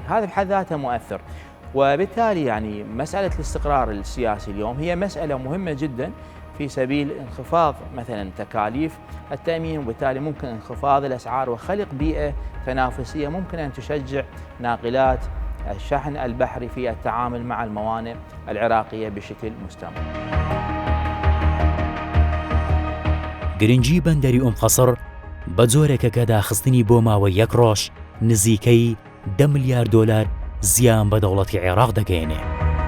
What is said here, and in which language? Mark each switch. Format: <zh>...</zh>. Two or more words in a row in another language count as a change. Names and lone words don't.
<ar>هذا بحد ذاته مؤثر، وبالتالي يعني مسألة الاستقرار السياسي اليوم هي مسألة مهمة جدا في سبيل انخفاض مثلا تكاليف التأمين، وبالتالي ممكن انخفاض الأسعار وخلق بيئة تنافسية ممكن أن تشجع ناقلات الشحن البحري في التعامل مع الموانئ العراقية بشكل مستمر.</ar> <ckb>گرنگی بەندەری ئوم قەسر بە جۆرێکە کە داخستنی بۆ ماوەی 1 ڕۆژ نزیکەی 10 ملیار دۆلار زیان بە دەوڵەتی عێراق دەگەێنێ.</ckb>